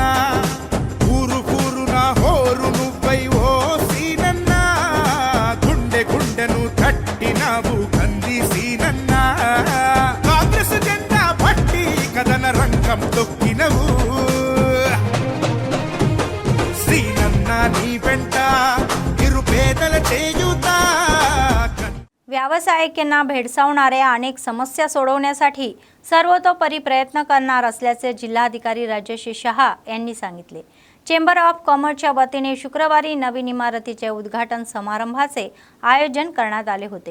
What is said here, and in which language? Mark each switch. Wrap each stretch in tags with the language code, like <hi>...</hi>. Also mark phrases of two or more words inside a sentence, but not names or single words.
<te>ఊరు ఊరున హోరు నువ్వై ఓ సీనన్నా, గుండె గుండెను తట్టినావు కంది సీనన్నా. కాంగ్రెస్ జెండా పట్టి కథన రంగం తొక్కినవు, సీనన్నా నీ వెంట నిరుపేదల చేయుతా.</te> <mr>व्यावसायिकांना भेडसावणाऱ्या अनेक समस्या सोडवण्यासाठी सर्वतोपरी प्रयत्न करणार असल्याचे जिल्हाधिकारी राजेश शहा यांनी सांगितले. चेंबर ऑफ कॉमर्सच्या वतीने शुक्रवारी नवीन इमारतीच्या उद्घाटन समारंभाचे आयोजन करण्यात आले होते.</mr>